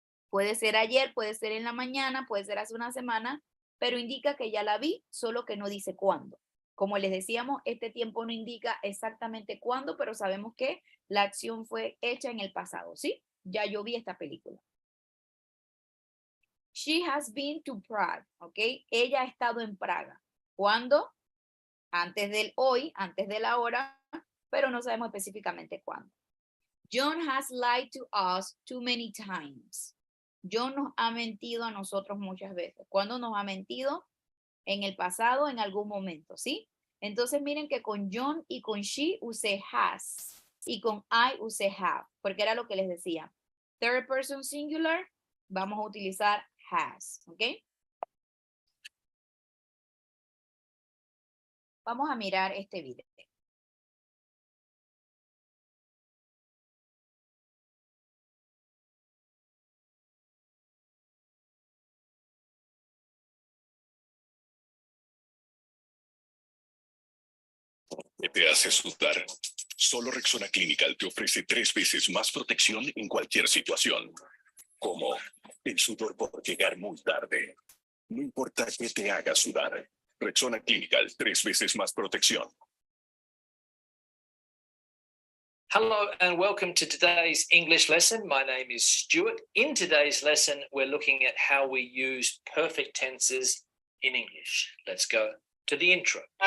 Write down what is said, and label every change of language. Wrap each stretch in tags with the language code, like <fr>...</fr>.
<es>Puede ser ayer, puede ser en la mañana, puede ser hace una semana, pero indica que ya la vi, solo que no dice cuándo. Como les decíamos, este tiempo no indica exactamente cuándo, pero sabemos que la acción fue hecha en el pasado, ¿sí? Ya yo vi esta película.</es> <en>She has been to Prague, ¿ok?</en> <es>Ella ha estado en Praga. ¿Cuándo? Antes del hoy, antes de la hora, pero no sabemos específicamente cuándo.</es> <en>John has lied to us too many times.</en> <es>John nos ha mentido a nosotros muchas veces. ¿Cuándo nos ha mentido? En el pasado, en algún momento, ¿sí? Entonces miren que con John y con she usé has y con I usé have, porque era lo que les decía. Third person singular, vamos a utilizar has, ¿ok? Vamos a mirar este video. ¿Qué te hace sudar? Solo Rexona Clinical te ofrece 3 veces más protección en cualquier situación. Como el sudor por llegar muy tarde. No importa qué te haga sudar. Rexona Clinical, 3 veces más protección.</es> <en>Hello and welcome to today's English lesson. My name is Stuart. In today's lesson, we're looking at how we use perfect tenses in English. Let's go to the intro.</en>